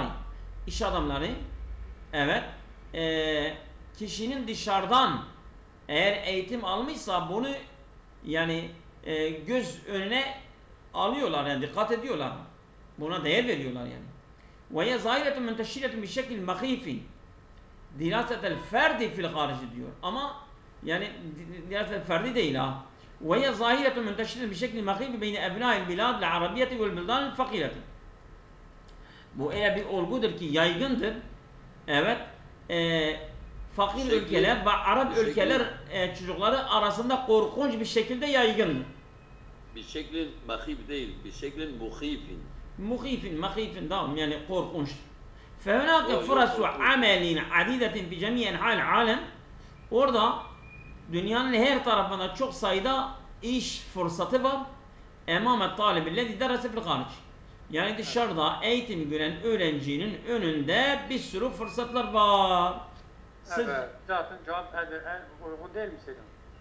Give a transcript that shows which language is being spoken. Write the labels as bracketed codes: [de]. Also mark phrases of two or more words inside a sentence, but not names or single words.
[tr] İş adamları evet kişinin dışarıdan eğer eğitim almışsa bunu yani göz önüne alıyorlar yani dikkat ediyorlar. Buna değer veriyorlar yani. [ar] وهي ظاهرة منتشرة بشكل مخيف دراسة الفرد في الخارج [tr] diyor. Ama yani [ar] دراسة الفرد [tr] değil ha. [ar] وهي ظاهرة منتشرة بشكل مخيف بين أبناء البلاد العربية والبلدان الفقيرة. [tr] Bu öyle bir olgudur ki yaygındır. Evet. Fakir ülkeler ve Arap ülkeler çocukları arasında korkunç bir şekilde yaygındır. Bir [ar] شكل مخيف [tr] değil, bir [ar] شكل مخيف. [tr] Muhifin tamam yani korkunç. [ar] فهناك فرص عمل عديدة في جميع أنحاء العالم. [tr] Orada dünyanın her tarafında çok sayıda iş fırsatı var. [ar] أمام الطالب الذي درس في الخارج. [tr] Yani dışarıda eğitim gören öğrencinin önünde bir sürü fırsatlar var. Evet, zaten cevap en uygun değil mi senin?